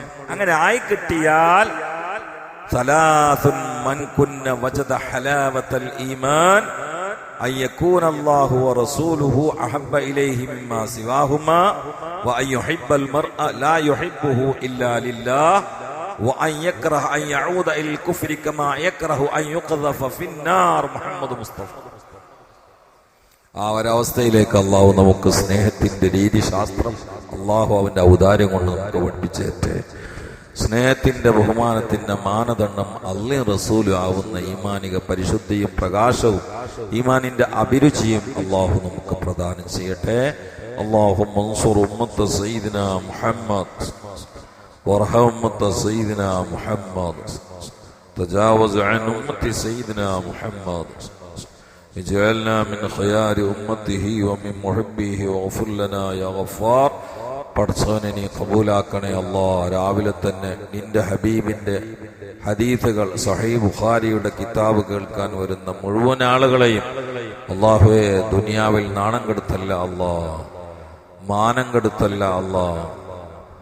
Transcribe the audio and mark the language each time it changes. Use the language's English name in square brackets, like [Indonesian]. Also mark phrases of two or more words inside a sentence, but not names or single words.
[Malayalam] അങ്ങനെ ആയി കിട്ടിയാൽ [Arabic] ثلاث من كن وجد حلاوة الإيمان أن يكون الله ورسوله أحب إليه مما سواهما وأن يحب المرء لا يحبه إلا لله وأن يكره أن يعود إلى الكفر كما يكره أن يقذف في النار. [Malayalam] മുഹമ്മദ് മുസ്തഫ. ആ ഒരവസ്ഥയിലേക്ക് അള്ളാഹു നമുക്ക് സ്നേഹത്തിന്റെ രീതിശാസ്ത്രം അള്ളാഹു അവന്റെ ഔദാര്യം കൊണ്ട് നമുക്ക് പഠിപ്പിച്ചേറ്റെ. സ്നേഹത്തിന്റെ ബഹുമാനത്തിന്റെ മാനദണ്ഡം അള്ളയും റസൂലും ആവുന്ന ഈമാനിക പരിശുദ്ധിയും പ്രകാശവും ഈമാനിന്റെ അഭിരുചിയും അള്ളാഹു നമുക്ക് പ്രദാനം ചെയ്യട്ടെ. [Arabic] اللهم انصر أمة سيدنا محمد وارحم أمة سيدنا محمد تجاوز عن أمة سيدنا محمد اجعلنا من خيار أمته ومن محبه واغفر لنا يا غفار. [Malayalam] പഠിച്ചവനെ നീ കബൂലാക്കണേ അല്ലാ. രാവിലെ തന്നെ നിന്റെ ഹബീബിന്റെ ഹദീസുകൾ സഹീഹ് ബുഖാരിയുടെ കിതാബ് കേൾക്കാൻ വരുന്ന മുഴുവൻ ആളുകളെയും അല്ലാഹുവേ ദുനിയാവിൽ നാണം കെടുത്തല്ല അല്ലാ, മാനം കെടുത്തല്ല അല്ലാ.